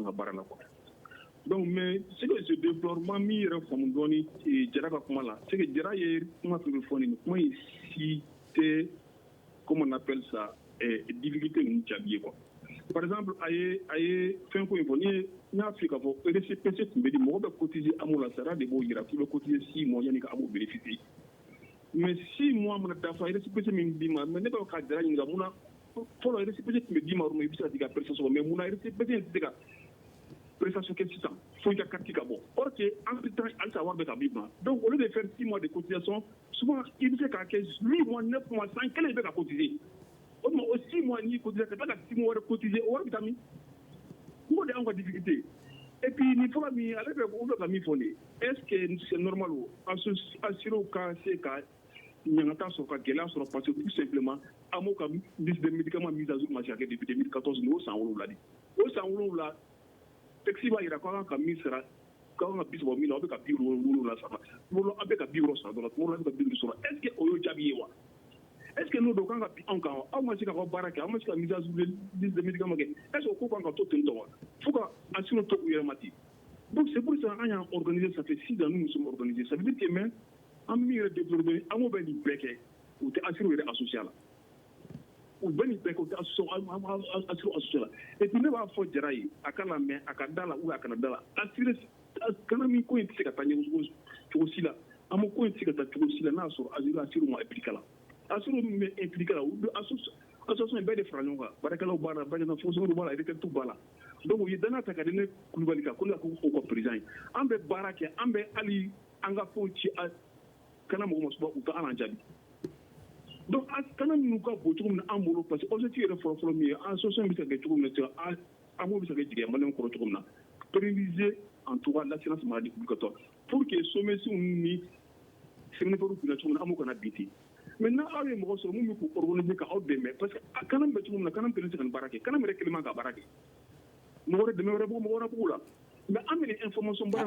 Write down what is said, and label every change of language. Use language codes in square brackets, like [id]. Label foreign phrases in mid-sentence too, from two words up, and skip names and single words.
[bm] ka baara la [fr] quoi donc mais c'est que ce développement [bm] min yɛrɛ faamu dɔɔni Jara ka kuma la [fr] c'est que [bm] Jara ye kuma fɛn fɛn fɔ nin kuma in si tɛ [fr] comment on appelle ça difficulté [bm] ninnu jaabi ye quoi [fr] par exemple [bm] a ye fɛn ko in fɔ n y'a f'i k'a fɔ RCPC tun bɛ di mɔgɔ bɛ cotiser AMO la sara de b'o yira k'i bɛ cotiser 6 mois yanni ka AMO bénéficier mais 6 mois mana dafa RCPC min d'i ma mais ne b'a ka Jara ɲininka mun na fɔlɔ récépissé tun bɛ d'i ma i bɛ se ka t'i ka prestation mais munna récépissé tɛ se ka prestation kɛ sisan fo i ka carte ka bɔ [fr] or que entre temps [bm] halisa wari bɛ ka b'i kunna donc [fr] au lieu de faire 6 mois de cotisation souvent [bm] i bɛ se k'a kɛ 8 mois 9 mois san kelen i bɛ ka cotiser o tuma o 6 mois n'i cotiser ka tila ka 6 mois wɛrɛ cotiser o wari bɛ taa min o de y'anw ka difficulté [fr] et puis [bm] nin fɔlɔ min ale bɛ ka min fɔ nin [fr] est ce que c'est normal [bm] o assurew ka se ka ɲangata sɔrɔ ka gɛlɛya sɔrɔ [fr] parce que tout simplement [bm] an m'o ka [fr] liste de médicaments mise à jour [bm] ma se ka kɛ [fr] depuis 2014 [bm] nin o san 7 de o san 7 texte b'a jira k'an ka min sara k'an ka 30 min na aw bɛ ka 70 sara aw bɛ ka 60 sara dɔrɔn tuma dɔ la aw bɛ ka 50 sɔrɔ [fr] est ce que [bm] o y'o jaabi ye wa [fr] est ce que [bm] n'o don k'an ka bin anw kan wa aw ma se ka baara kɛ aw ma se ka [fr] mise à jour liste de médicaments [bm] kɛ [fr] est ce que [bm] o ko kan ka to ten tɔ wa fo ka assuré to u yɛrɛ ma ten [fr] donc c'est pour ça [bm] an y'an organisé [fr] ça fait 6 ans nous nous sommes organisés ça veut dire que même [bm] an bɛ min yɛrɛ développé an b'o bɛ nin bɛɛ kɛ u tɛ assuré yɛrɛ associé a la u bɛ nin bɛɛ kɛ u tɛ assuré associé a la [fr] et puis [bm] ne b'a fɔ jara ye a ka lamɛn a ka da la ou a kana da la assuré kana min ko in tɛ se ka taa ɲɛ cogo si la an ma ko in tɛ se ka taa cogo si la n'a sɔrɔ assuré ma impliqué la assuré min bɛ impliqué la association bɛɛ de fara ɲɔgɔn kan baarakɛlaw b'a la baarakɛlaw fonctionnaires b'a la retraité b'a la donc u ye danaya ta ka di ne Kulibali kan ko ne ka k'o ka président ye an bɛ baara kɛ an bɛ hali an ka fɛnw ci kana mɔgɔ ma suba u ka an jaabi donc kana minnu ka bon cogo min na an bolo [fr] parce que [bm] objectif yɛrɛ fɔlɔ min ye association bɛ se ka kɛ cogo min na an b'o bɛ se ka kɛ jigin maliyɛnw kɔrɔ cogo min na [fr] pérenniser en tout cas l'assurance maladie obligatoire pour que [bm] sommet ni séminaires kunna cogo min na an b'o kana bi ten maintenant aw ye mɔgɔ sɔrɔ mun bɛ k'u organiser ka aw dɛmɛ [fr] parce que [bm] kana bɛ cogo min na kana bɛ se ka nin baara kɛ kana yɛrɛ kelen man ka baara kɛ mɔgɔ wɛrɛ dɛmɛ wɛrɛ b'u la mais an bɛ nin information baara